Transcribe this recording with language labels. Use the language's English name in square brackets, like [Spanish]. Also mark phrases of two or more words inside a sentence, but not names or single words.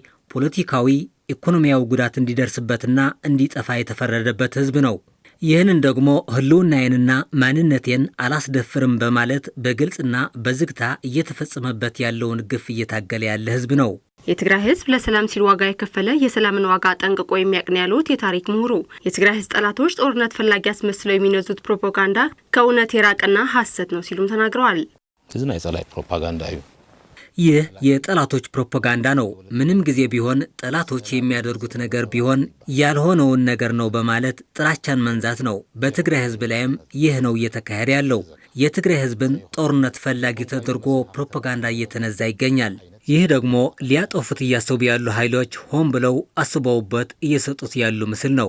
[Amharic] ፖለቲካዊ፣ ኢኮኖሚያዊ ጉዳት እንዲደርስበትና እንዲጠፋ የተፈረደበት ህዝብ ነው። ይህንን ደግሞ ህልውናዬንና ማንነቴን አላስደፍርም በማለት በግልጽና በዝግታ እየተፈጸመበት ያለውን ግፍ እየታገለ ያለ ህዝብ ነው። የትግራይ ህዝብ ለሰላም ሲል ዋጋ የከፈለ የሰላምን ዋጋ ጠንቅቆ የሚያውቅ ነው ያሉት የታሪክ ምሁሩ፣ የትግራይ ህዝብ ጠላቶች ጦርነት ፈላጊ አስመስለው የሚነዙት ፕሮፓጋንዳ ከእውነት የራቀና ሐሰት ነው ሲሉም ተናግረዋል። [Tigrinya] እዚ ናይ ጸላይ ፕሮፓጋንዳ እዩ። [Amharic] ይህ የጠላቶች ፕሮፓጋንዳ ነው። ምንም ጊዜ ቢሆን ጠላቶች የሚያደርጉት ነገር ቢሆን ያልሆነውን ነገር ነው በማለት ጥላቻን መንዛት ነው። በትግራይ ህዝብ ላይም ይህ ነው እየተካሄደ ያለው። የትግራይ ህዝብን ጦርነት ፈላጊ ተደርጎ ፕሮፓጋንዳ እየተነዛ ይገኛል። ይህ ደግሞ ሊያጠፉት እያሰቡ ያሉ ኃይሎች ሆን ብለው አስበውበት እየሰጡት ያሉ ምስል ነው።